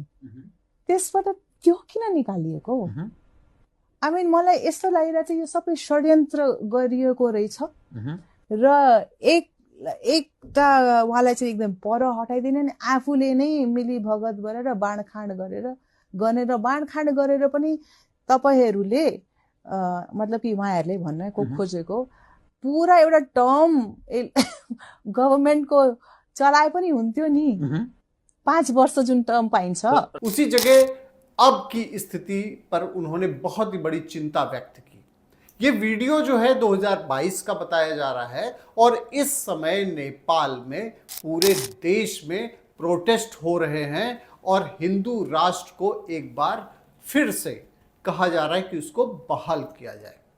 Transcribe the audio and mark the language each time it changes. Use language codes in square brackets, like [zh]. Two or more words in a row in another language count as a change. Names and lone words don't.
[ne] त्यसबाट त्यो किन निकालिएको? मलाई यस्तो लागिरहेको छ यो सबै षड्यन्त्र गरिएको रहेछ र एकता उहाँलाई चाहिँ एकदम पर हटाइदिन नि, आफूले नै मिली भगत गरेर बाँडखाँड गरेर पनि तपाईहरूले मतलब कि उहाँहरूले भन्न खोजेको पुरा एउटा टर्म गभर्मेन्टको चलाए पनि हुन्थ्यो नि। 5 वर्ष जुन टर्म पाइन्छ। [hi] उसी जगह अब की स्थिति पर उन्होंने बहुत ही बड़ी चिंता व्यक्त की। ये वीडियो जो है 2022 का बताया जा रहा है और इस समय नेपाल में पूरे देश में प्रोटेस्ट हो रहे हैं और हिंदू राष्ट्र को एक बार फिर से कहा जा रहा है कि उसको बहाल किया जाए।